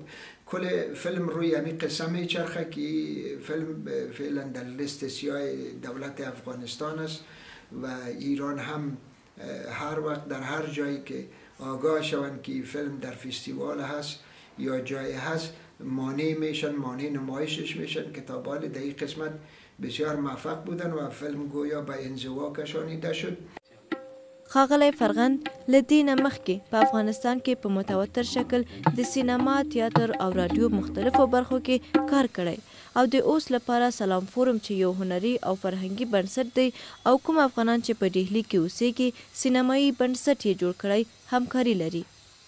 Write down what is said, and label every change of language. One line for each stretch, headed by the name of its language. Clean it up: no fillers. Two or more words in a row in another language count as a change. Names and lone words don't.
Persian: کل فیلم روی همین قصه میچرخه که فیلم فعلا در لیست سیاه دولت افغانستان است و ایران هم هر وقت در هر جایی که آگاه شوند که فیلم در فستیوال هست یا جای هست مانع میشن، مانع نمایشش میشن که تا بال در این قسمت بسیار موفق بودن و فیلم گویا به انزوا کشانیده شد.
Pashto: ښاغلی فرغند له دې نه مخکې په افغانستان کې په متوتر شکل د سینما، تیاتر او راډیو مختلفو برخو کې کار کړی او د اوس لپاره سلام فورم چې یو هنري او فرهنګي بنسټ دی او کوم افغانان چې په ډهلي کې اوسېږي سینمایي بنسټ یې جوړ کړی همکاري لري.